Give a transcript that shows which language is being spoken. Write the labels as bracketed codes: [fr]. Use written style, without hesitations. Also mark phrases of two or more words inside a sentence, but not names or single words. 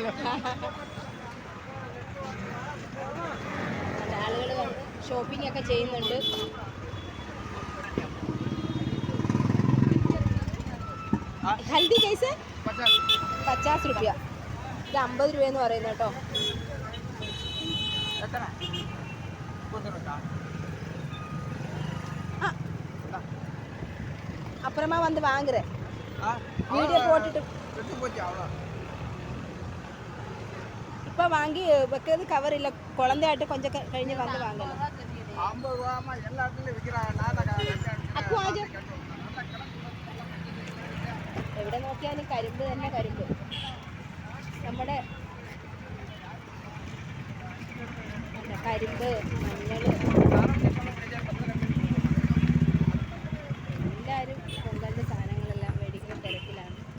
[ml] ആളുകൾ വന്ന് ഷോപ്പിംഗ് ഒക്കെ ചെയ്യുന്നുണ്ട്. ഹൽദി കേസ് 50 രൂപ. ഇത് 50 രൂപയെന്ന് പറയുന്നത് കേട്ടോ. [ta] அப்புறமா வந்து வாங்குறேன். வீடியோ போட்டுட்டு இப்போ வாங்கி வைக்கிறது கவர் இல்லை. குழந்தையாட்டு கொஞ்சம் കഴിഞ്ഞ് வந்து வாங்கலாம். [ml] എവിടെ നോക്കിയാലും കരിമ്പ് തന്നെ കരിമ്പ്. നമ്മുടെ കരിമ്പ്, മഞ്ഞൾ, എല്ലാവരും പൊങ്കലിൻ്റെ സാധനങ്ങളെല്ലാം മേടിക്കുന്ന തിരക്കിലാണ്.